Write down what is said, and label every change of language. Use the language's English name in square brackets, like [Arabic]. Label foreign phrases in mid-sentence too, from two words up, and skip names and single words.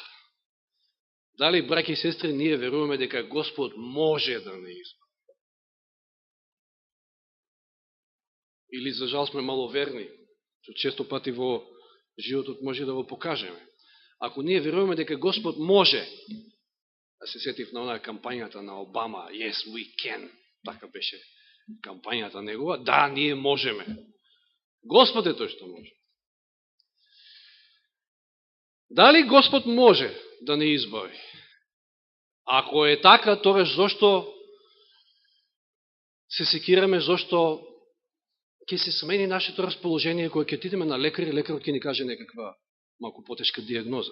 [Macedonian] Дали, браќи и сестри, ние веруваме дека Господ може да не избави? Или, за жал, сме маловерни, што често пати во животот може да го покажеме. Ако ние веруваме дека Господ може, се сетив на онаа кампањата на Обама, [English] Yes, we can, [Macedonian] така беше кампањата негова, да, ние можеме. Господ е тој што може. Дали Господ може да не избави? Ако е така, тогаш зошто се секираме, зошто ќе се смени нашето расположение, кога ќе отидеме на лекар и лекарот ќе ни каже некаква малку потешка диагноза.